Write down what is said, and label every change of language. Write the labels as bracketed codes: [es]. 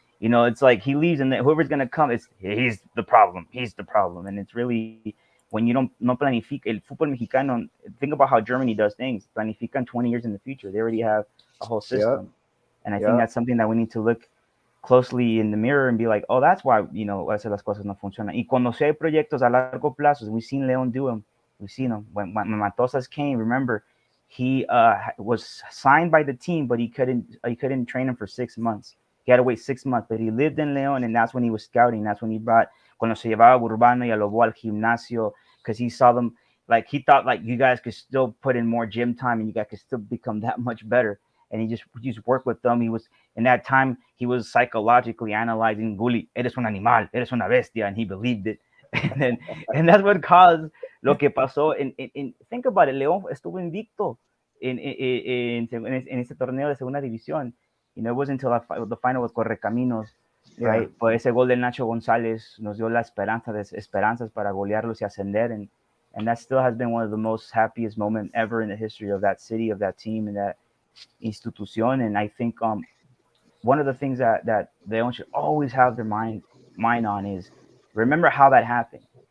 [en] It's like he leaves, and whoever's gonna come, he's the problem. He's the problem, and it's really when you don't [es] no planifica el fútbol mexicano. [en] Think about how Germany does things. [es] Planifican [en] 20 years in the future. They already have a whole system, and I think that's something that we need to look closely in the mirror and be like, oh, that's why, [es] las cosas no funcionan. Y cuando se hay proyectos a largo plazo, [en] we've seen León do them. We've seen them. When Matosas came, remember, he was signed by the team, but he couldn't train him for 6 months. He had to wait 6 months, but he lived in León, and that's when he was scouting. That's when he brought, [es] cuando se llevaba Urbano y a Lobo al gimnasio, [en] because he saw them, like, he thought, like, you guys could still put in more gym time, and you guys could still become that much better. And he just worked with them. He was, in that time, he was psychologically analyzing, Gulli, [es] eres un animal, eres una bestia, [en] and he believed it. And that's what caused [es] lo que pasó. [en] And think about it, [es] León estuvo invicto en ese torneo de segunda división. [en] It wasn't until the final with Correcaminos, right? But [es] ese gol del Nacho González nos dio la esperanzas para golearlos y ascender, [en] and that still has been one of the most happiest moments ever in the history of that city, of that team, and that institución. And I think one of the things that León should always have their mind on is remember how that happened.